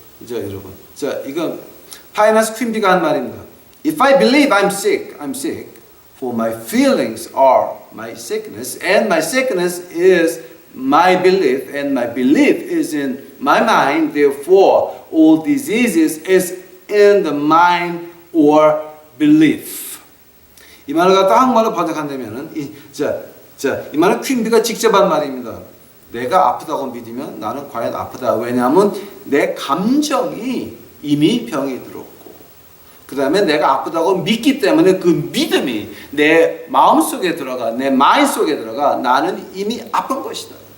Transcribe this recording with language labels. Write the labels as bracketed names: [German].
[Korean] 여러분. 자, 이거 파이너스 퀸비가 한 말입니다. [English] If I believe I'm sick, I'm sick. For my feelings are my sickness, and my sickness is my belief, and my belief is in my mind. Therefore, all diseases is in the mind or belief. [Korean] 이 말을 갖다 한국말로 번역한다면은 이 말은 퀸비가 직접 한 말입니다. 내가 아프다고 믿으면 나는 과연 아프다. 왜냐하면 내 감정이 이미 병이 들었고 그 다음에 내가 아프다고 믿기 때문에 그 믿음이 내 마음속에 들어가, 내 마인 속에 들어가 나는 이미 아픈 것이다.